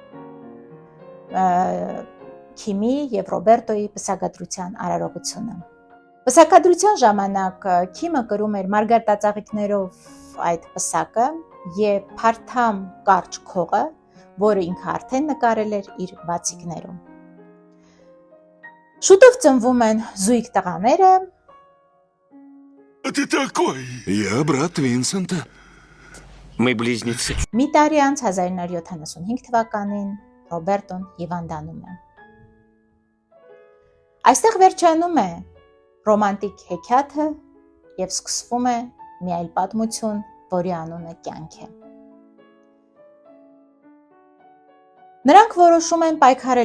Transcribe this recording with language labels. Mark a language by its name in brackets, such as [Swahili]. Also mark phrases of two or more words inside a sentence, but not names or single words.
[Armenian] Քիմի և Ռոբերտոյի պսակադրության արարողությունը։ Պսակադրության ժամանակ Քիմը կրում էր մարգարտածաղիկներով այդ պսակը և փարթամ կարճ քողը, որը ինքը արդեն նկարել էր իր բացիկներում։ Շուտով ծնվում են զույգ տղաները։ [Russian] А ты такой? Я брат Винсента. Мы близнецы. [Armenian] Մի տարի անց 1975 թվականին Ռոբերտոն հիվանդանում է։ Այստեղ վերջանում է ռոմանտիկ հեքիաթը և սկսվում է մի այլ պատմություն, որի անունը կյանք է։ Նրանք որոշում են պայքարել